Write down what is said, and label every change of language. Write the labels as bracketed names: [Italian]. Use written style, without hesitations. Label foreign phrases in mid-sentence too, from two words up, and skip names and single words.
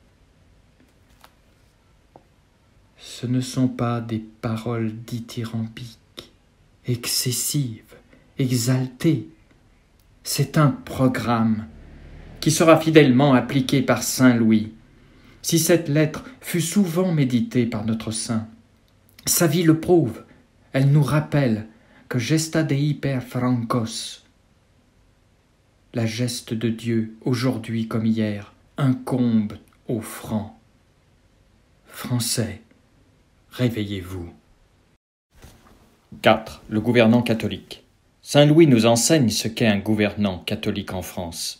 [French] Ce ne sont pas des paroles dithyrambiques, excessives, exaltées. C'est un programme qui sera fidèlement appliqué par saint Louis. Si cette lettre fut souvent méditée par notre saint, sa vie le prouve. Elle nous rappelle que [Latin] gesta Dei per francos, [French] la geste de Dieu, aujourd'hui comme hier, incombe aux Francs. Français, réveillez-vous. 4. Le gouvernant catholique. Saint Louis nous enseigne ce qu'est un gouvernant catholique en France.